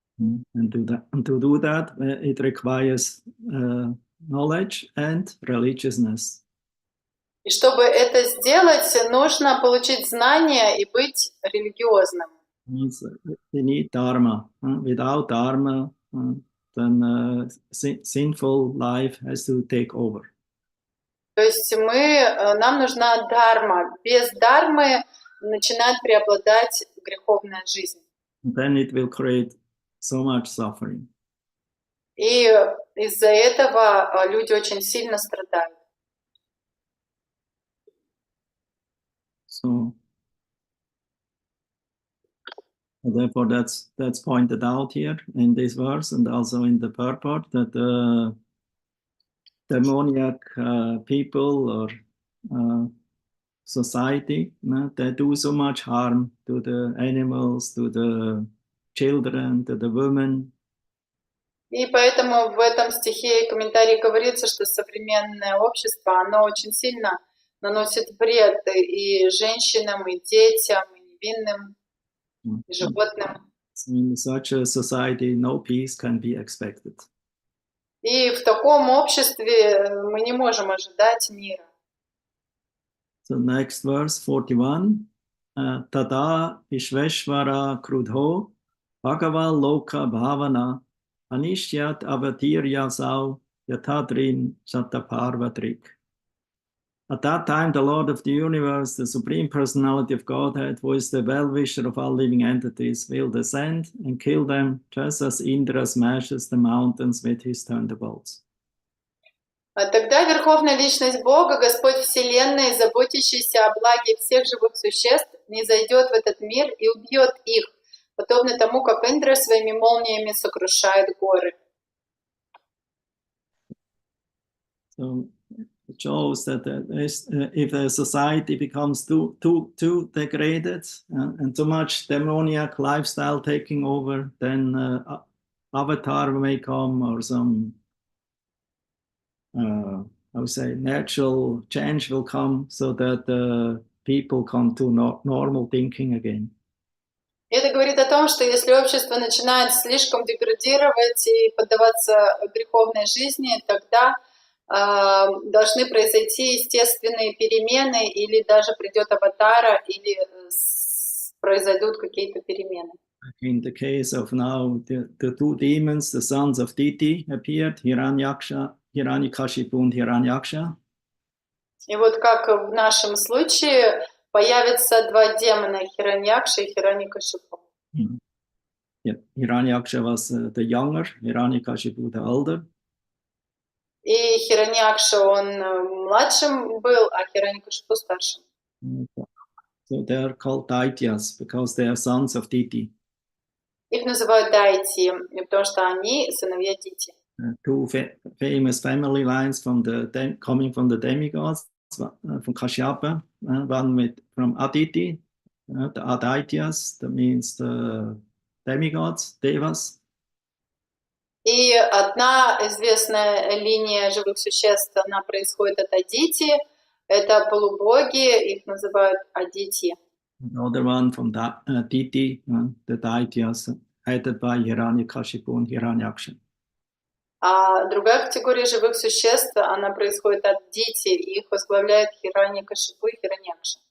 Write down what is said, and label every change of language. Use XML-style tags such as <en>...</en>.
<en>And to do that, it requires knowledge and religiousness.</en> <ru>И чтобы это сделать, нужно получить знания и быть религиозным.</ru> <en>We need dharma. Without dharma, then sinful life has to take over.</en> <ru>То есть нам нужна дharma. Без дharмы начинает преобладать греховная жизнь.</ru> <en>Then it will create so much suffering.</en> <ru>И из-за этого люди очень сильно страдают.</ru> <en>So therefore, that's pointed out here in this verse and also in the purport that the demoniac people or society, they do so much harm to the animals, to the children, to the women.</en> <ru>И поэтому в этом стихе и комментарии говорится, что современное общество, оно очень сильно наносит вред и женщинам, и детям, и невинным, и животным.</ru> <en>In such a society, no peace can be expected.</en> <ru>И в таком обществе мы не можем ожидать мира.</ru> <en>So next verse, 41.</en> <sa>Tada Vishveshvara Krudho Bhagava Loka Bhavana Anishyat Avatirya Sau Yatadrin Shataparvatrik.</sa> <en>At that time, the Lord of the universe, the Supreme Personality of Godhead, who is the well-wisher of all living entities, will descend and kill them, just as Indra smashes the mountains with his thunderbolts.</en> <ru>Тогда Верховная Личность Бога, Господь Вселенной, заботящийся о благе всех живых существ, низойдет в этот мир и убьет их, подобно тому, как Индра своими молниями сокрушает горы.</ru> <en>So it shows that if a society becomes too degraded and too much demoniac lifestyle taking over, then avatar may come or some I would say natural change will come so that people come to normal thinking again.</en> <ru>Это говорит о том, что если общество начинает слишком деградировать и поддаваться греховной жизни, тогда должны произойти естественные перемены, или даже придет аватара, или произойдут какие-то перемены.</ru> <en>In the case of now, the two demons, the sons of Diti, appeared, Hiranyakashipu and Hiranyaksha.</en> <ru>И вот как в нашем случае появятся два демона, Хираньякша и Хираньякашипу.</ru> <en>Yeah, Hiranyaksha was the younger, Hiranyakashipu the older.</en> <ru>И Хираньякша, он младшим был, а Хираньякашипу старшим.</ru> <en>So they are called Daityas because they are sons of Diti.</en> <ru>Их называют Дайти, потому что они сыновья Дити.</ru> <en>Two famous family lines coming from the demigods, from Kashyapa, one from Aditi, the Adityas, that means the demigods, devas.</en> <ru>И одна известная линия живых существ, она происходит от Дити, это полубоги, их называют Aditi.</ru> <en>Another one from Diti, the Daityas, headed by Hiranyakashipu and Hiranyaksha.</en> <ru>А другая категория живых существ, она происходит от Дити, и их возглавляет Хираньякашипу и Хираньякша.</ru>